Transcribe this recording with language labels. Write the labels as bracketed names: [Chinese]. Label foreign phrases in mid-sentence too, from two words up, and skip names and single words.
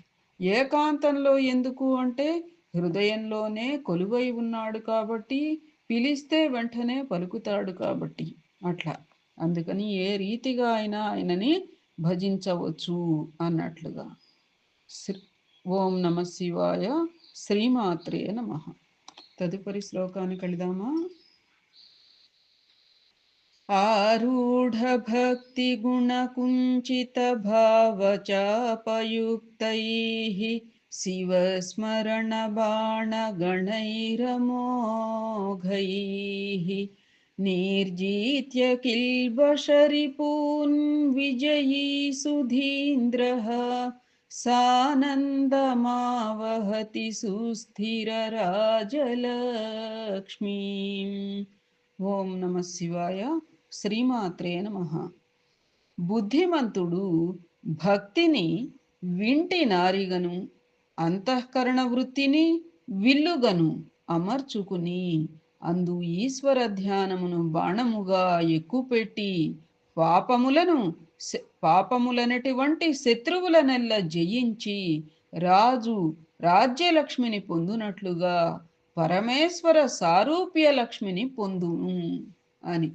[Telugu] ఏకాంతంలో ఎందుకు అంటే హృదయంలోనే కొలువై ఉన్నాడు కాబట్టి, పిలిస్తే వెంటనే పలుకుతాడు కాబట్టి. అట్లా. అందుకని ఏ రీతిగా అయినా ఆయనని భజించవచ్చు అన్నట్లుగా. [Sanskrit] ఓం నమ శివాయ. శ్రీమాత్రే నమ. [Telugu] తదుపరి శ్లోకానికి వెళదామా? [Sanskrit] आरूढभक्तिगुणकुञ्चितभावचापयुक्तैः शिवस्मरणबाणगणैरमोघैः निर्जित्य किल्बशरिपून् विजयी सुधीन्द्रः सानन्दमावहति सुस्थिरराजलक्ष्मीम्. [Telugu] ఓం నమ శివాయ. శ్రీమాత్రే నమః. బుద్ధిమంతుడు భక్తిని వింటి నారిగను, అంతఃకరణ వృత్తిని విల్లుగను అమర్చుకుని అందు ఈశ్వర ధ్యానమును బాణముగా ఎక్కుపెట్టి పాపములనటువంటి శత్రువులనెల్ల జయించి రాజు రాజ్యలక్ష్మిని పొందునట్లుగా పరమేశ్వర సారూప్య లక్ష్మిని పొందును అని.